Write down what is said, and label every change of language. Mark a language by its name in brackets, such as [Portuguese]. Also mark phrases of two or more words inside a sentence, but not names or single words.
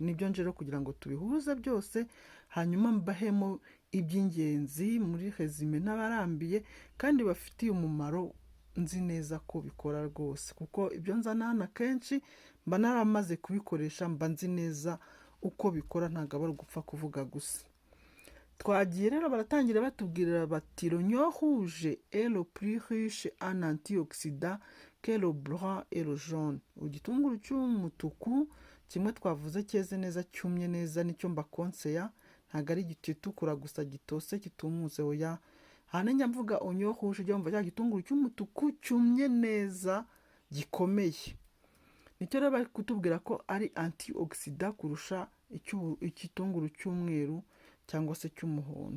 [Kinyarwanda] Nibyo nje rero kugira ngo tubihuze byose, hanyuma mbahemo iby'ingenzi muri resume n'abarambiye kandi bafitiye umumaro, nzi neza ko bikora rwose, kuko ibyo nzana hano akenshi mba naramaze kubikoresha, mba nzi neza uko bikora, ntabwo aba ari ugupfa kuvuga gusa. Twagiye rero baratangira batubwira bati [French] l'oignon rouge est le plus riche en antioxydants que le blanc et le jaune. [Kinyarwanda] Igitunguru cy'umutuku kimwe twavuze cyeze neza, cyumye neza, nicyo mbakonseya, ntabwo ari gitukura gusa gitose kitumutse, oya. Hano njya mvuga [French] oignon rouge, [Kinyarwanda] ujya wumva cya gitunguru cy'umutuku cyumye neza gikomeye. Nicyo rero bari kutubwira ko ari antioxidant kurusha igitunguru cy'umweru cyangwa se cy'umuhondo.